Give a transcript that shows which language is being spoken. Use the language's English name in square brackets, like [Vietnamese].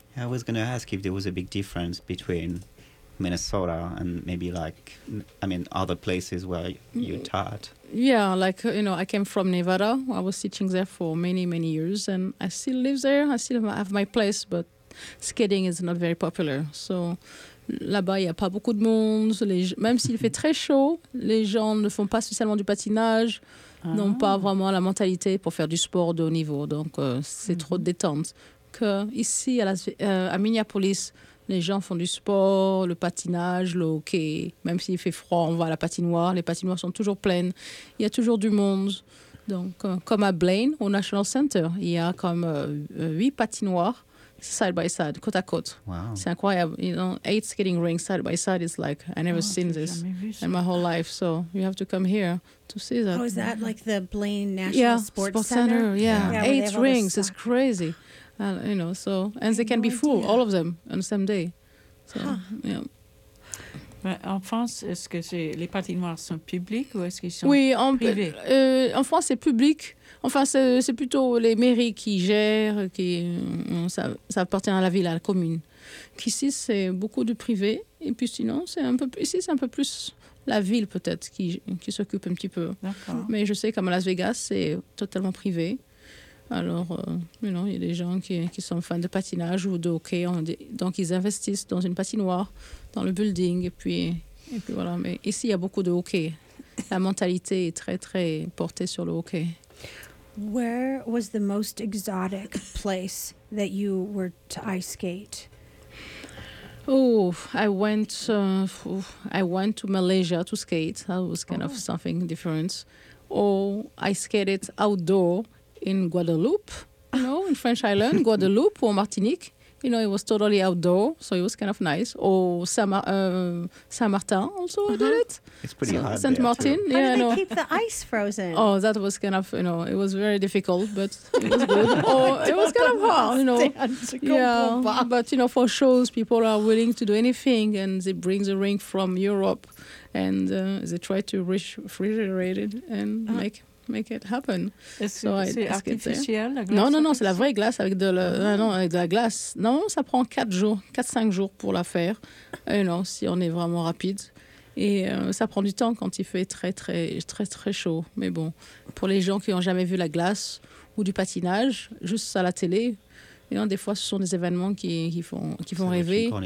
[English] I was going to ask if there was a big difference between Minnesota and maybe like, I mean, other places where you taught. Yeah, like, you know, I came from Nevada. I was teaching there for many, many years, and I still live there. I still have my place, but skating is not very popular. [French] So, là-bas, il n'y a pas beaucoup de monde. Même s'il fait très chaud, les gens ne font pas spécialement du patinage, n'ont pas vraiment la mentalité pour faire du sport de haut niveau. Donc, c'est trop détente. Ici, à Minneapolis, les gens font du sport, le patinage, le hockey. Même s'il fait froid, on va à la patinoire. Les patinoires sont toujours pleines. Il y a toujours du monde. Donc, comme à Blaine, au National Center, il y a comme 8 patinoires [English] side by side, [French] côte à côte. [English] Wow. [French] C'est incroyable. [English] You know, 8 skating rinks side by side. It's like, I never seen this in my whole life. So, you have to come here to see that. Oh, is that like the Blaine National Sports Center? Yeah. 8 rinks. It's crazy. You know, so, and they can be full, all of them, on the same day. So, [French] En France, est-ce que les patinoires sont publics ou est-ce qu'ils sont privés? En France, c'est public. Enfin, c'est plutôt les mairies qui gèrent, ça appartient à la ville, à la commune. Ici, c'est beaucoup de privés. Et puis sinon, c'est un peu plus la ville, peut-être, qui s'occupe un petit peu. D'accord. Mais je sais qu'à Las Vegas, c'est totalement privé. Alors, il y a des gens qui sont fans de patinage ou de hockey. Donc, ils investissent dans une patinoire, dans le building. Et puis, voilà. Mais ici, il y a beaucoup de hockey. La mentalité est très, très portée sur le hockey. [English] Where was the most exotic place that you were to ice skate? Oh, I went to Malaysia to skate. That was kind of something different. Or I skated outdoor in Guadeloupe, you know, in French Island, Guadeloupe or Martinique. You know, it was totally outdoor, so it was kind of nice. Or Saint-Martin also did it. It's pretty hard there. Saint-Martin, too. Yeah. How did they keep the ice frozen? Oh, that was kind of, you know, it was very difficult, but it was good. Oh, it was kind of hard, you know. But, you know, for shows, people are willing to do anything, and they bring the ring from Europe, and they try to refrigerate it and make it happen. [French] C'est la vraie glace avec avec de la glace. Non, ça prend 4-5 jours pour la faire. [English] You know, [French] si on est vraiment rapide. Et ça prend du temps quand il fait très, très, très, très chaud. Mais bon, pour les gens qui n'ont jamais vu la glace ou du patinage, juste à la télé, [English] you know, [French] des fois, ce sont des événements qui font rêver.